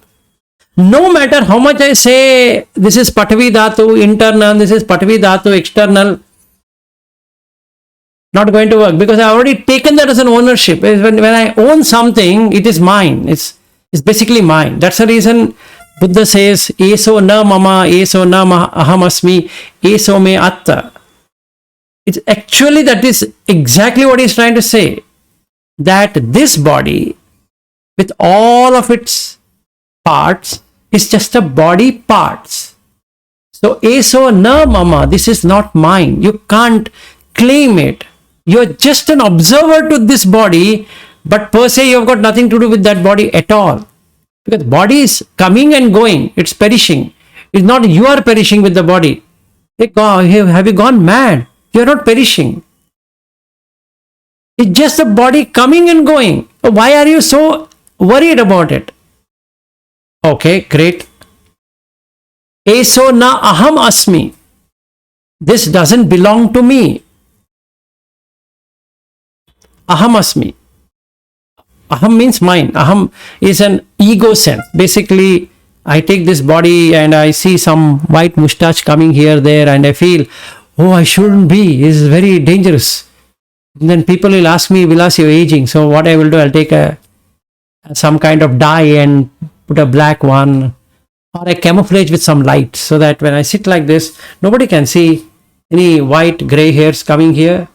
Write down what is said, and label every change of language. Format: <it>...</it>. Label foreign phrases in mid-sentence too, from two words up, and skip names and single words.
<en>No matter how much I say, this is</en> <pi>Patavi Dhatu</pi> <en>internal, this is</en> <pi>Patavi Dhatu</pi> <en>external, not going to work, because I have already taken that as an ownership. When I own something, it is mine. It's basically mine. That's the reason Buddha says,</en> <pi>Eso na mama, eso na ahamasmi, eso me atta.</pi> <en>It's actually, that is exactly what he's trying to say. That this body, with all of its parts, is just a body parts. So,</en> <pi>eso na mama,</pi> <en>this is not mine. You can't claim it. You're just an observer to this body, but per se you've got nothing to do with that body at all. Because body is coming and going, it's perishing. It's not you are perishing with the body. Hey God, have you gone mad? You're not perishing. It's just the body coming and going. Why are you so worried about it? Okay, great.</en> <pi>Eso na aham asmi.</pi> <en>This doesn't belong to me.</en> <pi>Aham asmi.</pi> <en>Aham means mine. Aham is an ego sense. Basically, I take this body and I see some white mustache coming here, there, and I feel, oh, I shouldn't be. This is very dangerous. And then people will ask me, Vilas, you're aging. So what I will do, I'll take some kind of dye and put a black one, or a camouflage with some light, so that when I sit like this, nobody can see any white gray hairs coming here.</en>